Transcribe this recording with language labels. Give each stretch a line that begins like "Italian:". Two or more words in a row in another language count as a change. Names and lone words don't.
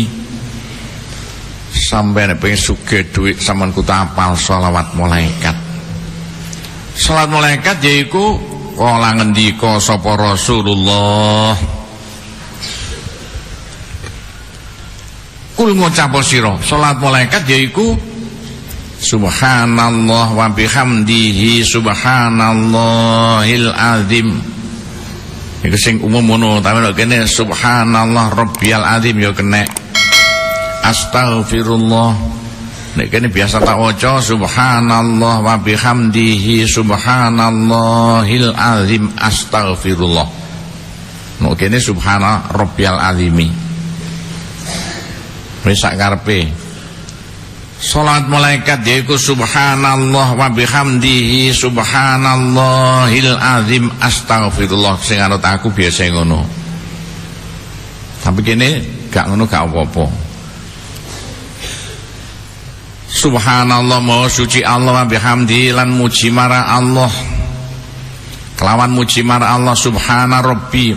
Javanese: Sampean pengen sugih duit sampean kudu apal selawat malaikat. Salat malaikat yaiku kala ngendika sapa Rasulullah. Kul ngucap sira, salat malaikat yaiku
Arabic: سبحان الله وبحمده سبحان الله العظيم.
Javanese: Iku sing umum ngono, tapi nek kene
Arabic: سبحان ربي العظيم
Javanese: ya kena. Astaghfirullah. Nek kene biasa tak waca
Arabic: سبحان الله وبحمده سبحان الله العظيم أستغفر الله.
Javanese: Nek kene
Arabic: سبحان ربي العظيم.
Javanese: Wis sak karepe. Salat malaikat yaiku
Arabic: سبحان الله وبحمده سبحان الله العظيم أستغفر الله.
Javanese: Sing anut aku biasa ngono. Tapi kene gak ngono gak apa-apa. Subhanallah maha suci Allah
Arabic: وبحمده
Javanese: lan muji marang Allah. Kelawan muji marang Allah
Arabic: سبحان ربي.